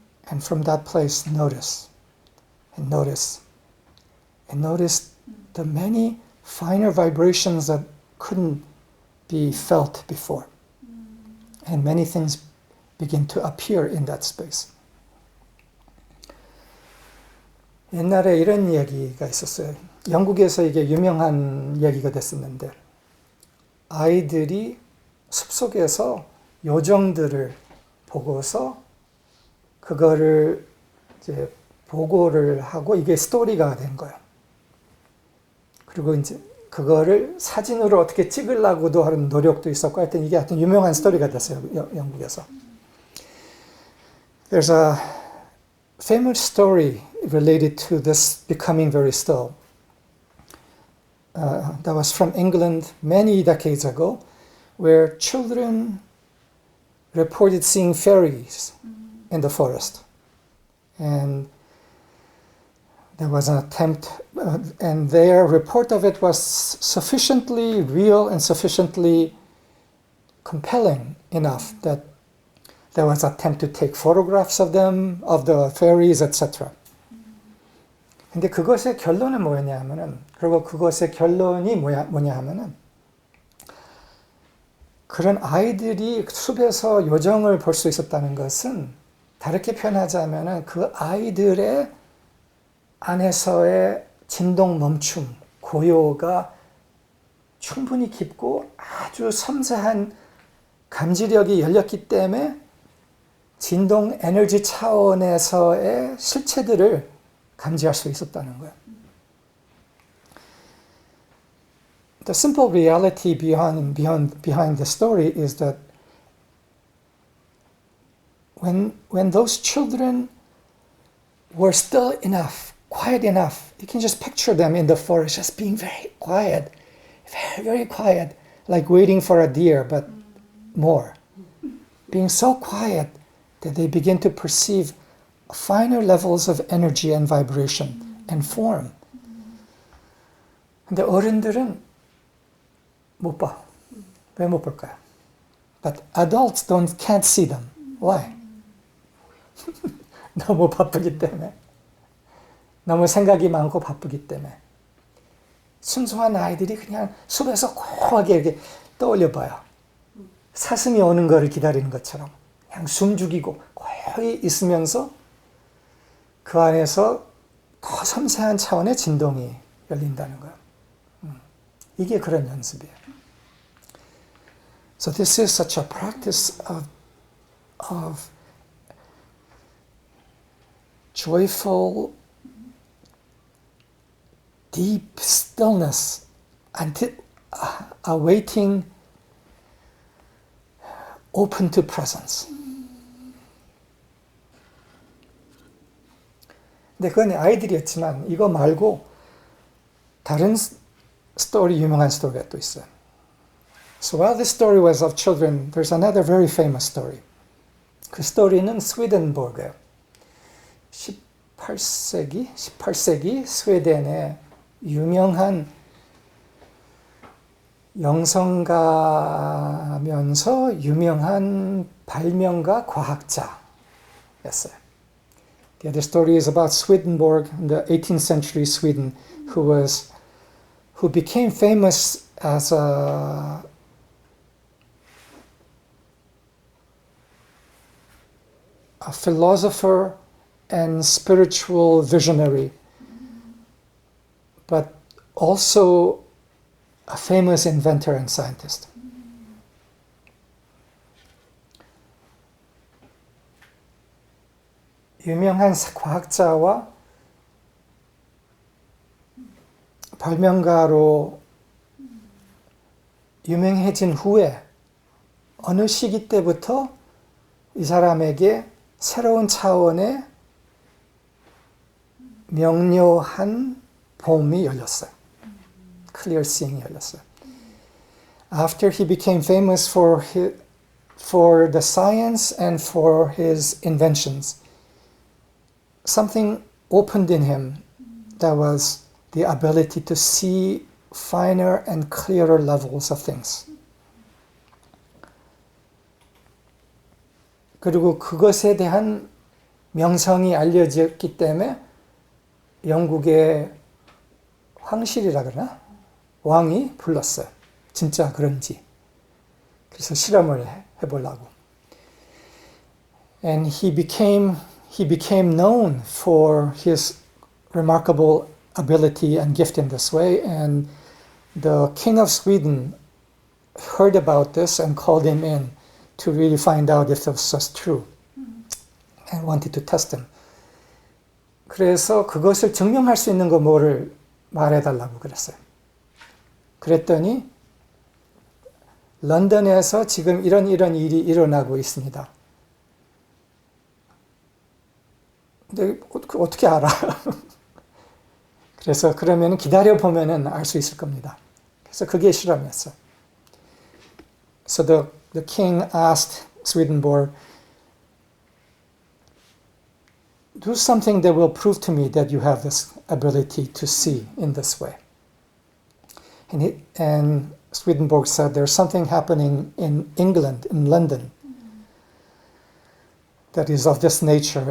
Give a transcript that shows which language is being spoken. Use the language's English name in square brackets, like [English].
[English] And from that place, notice and notice and notice the many finer vibrations that couldn't be felt before. And many things begin to appear in that space. [Korean] 옛날에 이런 이야기가 있었어요. 영국에서 이게 유명한 이야기가 됐었는데 아이들이 숲속에서 요정들을 보고서 그거를 이제 보고를 하고 이게 스토리가 된 거예요. 그리고 이제 그거를 사진으로 어떻게 찍으려고도 하는 노력도 있었고 하여튼 이게 하여튼 유명한 스토리가 됐어요. 영국에서. [English] There's a famous story related to this becoming very still. That was from England many decades ago, where children reported seeing fairies in the forest. And there was an attempt, and their report of it was sufficiently real and sufficiently compelling enough that there was an attempt to take photographs of them, of the fairies, etc. [Korean] 근데 그것의 결론은 뭐였냐 하면은, 그리고 그것의 결론이 뭐냐 하면은, 그런 아이들이 숲에서 요정을 볼 수 있었다는 것은 다르게 표현하자면은 그 아이들의 안에서의 진동 멈춤, 고요가 충분히 깊고 아주 섬세한 감지력이 열렸기 때문에 진동 에너지 차원에서의 실체들을 감지할 수 있었다는 거예요. [English] The simple reality behind the story is that when those children were still enough, quiet enough, you can just picture them in the forest just being very quiet, very, very quiet, like waiting for a deer, but more. Being so quiet that they begin to perceive finer levels of energy and vibration and form. [Korean] 근데 어른들은 못 봐. 왜 못 볼까요? [English] But adults can't see them. Why? [Korean] 너무 바쁘기 때문에. 너무 생각이 많고 바쁘기 때문에. 순수한 아이들이 그냥 숲에서 고하게 이렇게 떠올려 봐요. 사슴이 오는 거를 기다리는 것처럼 그냥 숨 죽이고 고요히 있으면서 그 안에서 더 섬세한 차원의 진동이 열린다는 거예요. 이게 그런 연습이에요. [English] So this is such a practice of joyful, deep stillness until awaiting open to presence. [Korean] 근데 그건 아이들이었지만 이거 말고 다른 스토리, 유명한 스토리가 또 있어요. [English] So while this story was of children, there's another very famous story. [Korean] 그 스토리는 스웨덴보르예요. 18세기 스웨덴의 유명한 영성가면서 유명한 발명가 과학자였어요. [English] The other story is about Swedenborg in the 18th century Sweden, who became famous as a philosopher and spiritual visionary, but also a famous inventor and scientist. [Korean] 유명한 과학자와 발명가로 유명해진 후에 어느 시기 때부터 이 사람에게 새로운 차원의 명료한 봄이 열렸어요. Clear seeing이 열렸어요. [English] After he became famous for the science and for his inventions, something opened in him that was the ability to see finer and clearer levels of things. [Korean] 그리고 그것에 대한 명성이 알려졌기 때문에 영국의 황실이라 그러나? 왕이 불렀어요. 진짜 그런지. 그래서 실험을 해보려고. [English] And he became known for his remarkable ability and gift in this way, and the King of Sweden heard about this and called him in to really find out if this was true and wanted to test him. [Korean] 그래서 그것을 증명할 수 있는 거 뭐를 말해달라고 그랬어요. 그랬더니 런던에서 지금 이런 일이 일어나고 있습니다. 근데 어떻게 알아? 그래서 그러면 기다려보면 알 수 있을 겁니다. 그래서 그게 실험이었어요. [English] So the king asked Swedenborg, do something that will prove to me that you have this ability to see in this way. And Swedenborg said, there's something happening in England, in London, that is of this nature.